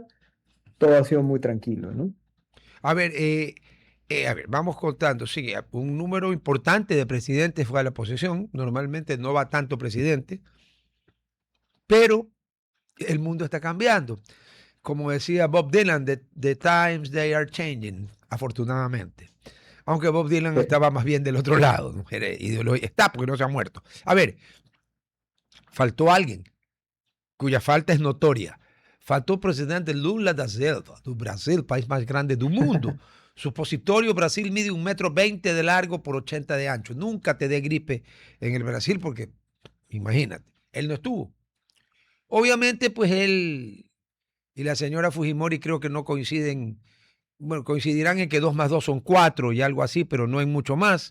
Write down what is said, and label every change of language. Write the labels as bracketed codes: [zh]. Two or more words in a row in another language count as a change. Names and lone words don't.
[es] Todo ha sido muy tranquilo, ¿no? A ver, vamos contando. Sí, un número importante de presidentes fue a la posesión. Normalmente no va tanto presidente, pero el mundo está cambiando. Como decía Bob Dylan, [en] the times they are changing, [es] afortunadamente. Aunque Bob Dylan Sí. estaba más bien del otro lado, ¿no? Está porque no se ha muerto. A ver, faltó alguien cuya falta es notoria. [pt] Faltou o presidente Lula da Silva, do Brasil, país mais grande do mundo. [es] Supositorio Brasil mide 1,20 m de largo por 80 de ancho. Nunca te dé gripe en el Brasil porque, imagínate, él no estuvo. Obviamente, pues él y la señora Fujimori creo que no coinciden, bueno, coincidirán en que 2 más 2 son 4 y algo así, pero no en mucho más.